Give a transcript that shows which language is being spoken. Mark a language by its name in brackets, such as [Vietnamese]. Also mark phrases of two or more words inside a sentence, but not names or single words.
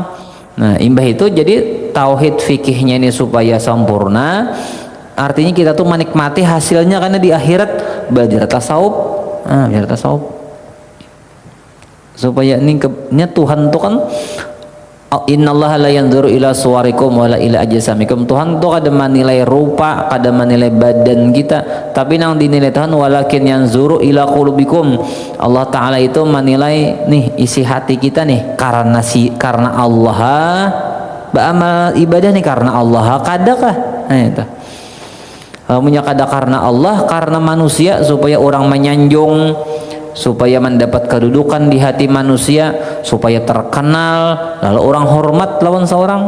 [Banjar] Nah imbah itu jadi tauhid fikihnya ini supaya sempurna, artinya kita tuh menikmati hasilnya karena di akhirat belajar tasawuf. Belajar tasawuf supaya ini Tuhan tuh kan [Arabic] إن الله لا ينظر إلى صوركم ولا إلى أجسامكم. [Banjar] Tuhan tuh kada menilai rupa, kada menilai badan kita, tapi nang dinilai Tuhan [Arabic] ولكن ينظر إلى قلوبكم. [Banjar] Allah taala itu menilai nih isi hati kita nih, karena Allah beramal ibadah nih karena Allah kadakah. Nah itu punya kada karena Allah, karena manusia supaya orang menyanjung, supaya mendapat kedudukan di hati manusia, supaya terkenal, lalu orang hormat lawan seorang.